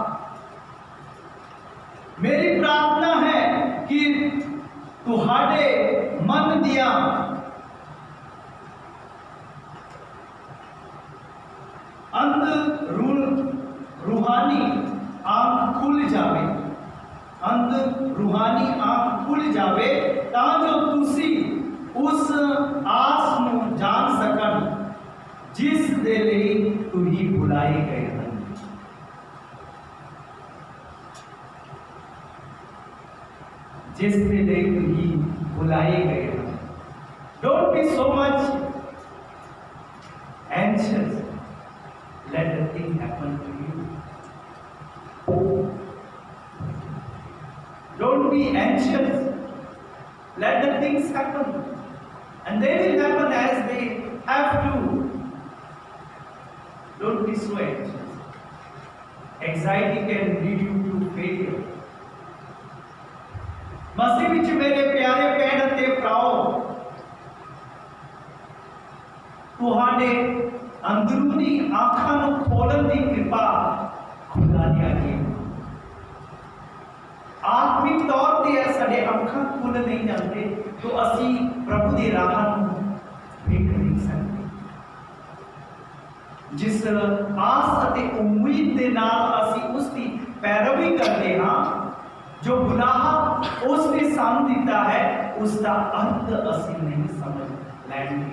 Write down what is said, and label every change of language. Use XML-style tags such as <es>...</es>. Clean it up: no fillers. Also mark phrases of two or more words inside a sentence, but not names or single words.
<pa>ਮੇਰੀ ਪ੍ਰਾਰਥਨਾ ਹੈ ਕਿ ਤੁਹਾਡੇ ਮਨ ਦੀਆ ਰੂਹਾਨੀ ਆਂਖ ਖੁੱਲ੍ਹ ਜਾਵੇ, ਰੂਹਾਨੀ ਆਂਖ ਖੁੱਲ੍ਹ ਜਾਵੇ ਤਾਂ ਜੋ ਤੁਸੀ ਉਸ ਆਸ ਨੂੰ ਜਾਣ ਸਕਣ ਜਿਸ ਦੇ ਲਿਏ ਤੁਹੀ ਬੁਲਾਏ ਗਏ ਹੈਂ। ਜਿਸ ਦੇ ਲਿਏ ਤੁਹੀ ਬੁਲਾਏ ਗਏ ਹੈਂ।</pa> <en>Don't be so much anxious, let the thing happen to you. Don't be anxious, let the things happen, and they will happen as they have to. Don't be so anxious. Anxiety can lead you to failure.</en> <pa>ਮਸੀਹ ਵਿਚ ਮੇਰੇ ਪਿਆਰੇ ਭੈਣ ਤੇ ਭਰਾਓ, ਤੁਹਾਡੇ ਅੰਦਰੂਨੀ ਅੱਖਾਂ ਨੂੰ ਖੋਲਣ ਦੀ ਕਿਰਪਾ ਖੁਦਾ ਦੀ ਆਗੀ। ਆਤਮਿਕ ਤੌਰ ਤੇ ਸਾਡੇ ਅੱਖਾਂ ਖੁੱਲ ਨਹੀਂ ਜਾਂਦੇ तो ਅਸੀਂ ਪ੍ਰਭੂ ਦੇ ਰਾਹਾਂ ਨੂੰ ਵੇਖ ਨਹੀਂ ਸਕਦੇ। ਜਿਸ ਆਸ ਅਤੇ ਉਮੀਦ ਦੇ ਨਾਲ ਅਸੀਂ ਉਸ ਦੀ ਪੈਰਵੀ ਕਰਦੇ ਹਾਂ, ਜੋ ਗੁਨਾਹ ਉਸ ਨੇ ਸਾਨੂੰ ਦਿੱਤਾ ਹੈ ਉਸ ਦਾ ਅਰਥ ਅਸੀਂ ਨਹੀਂ ਸਮਝ ਲੈਣਗੇ।</pa>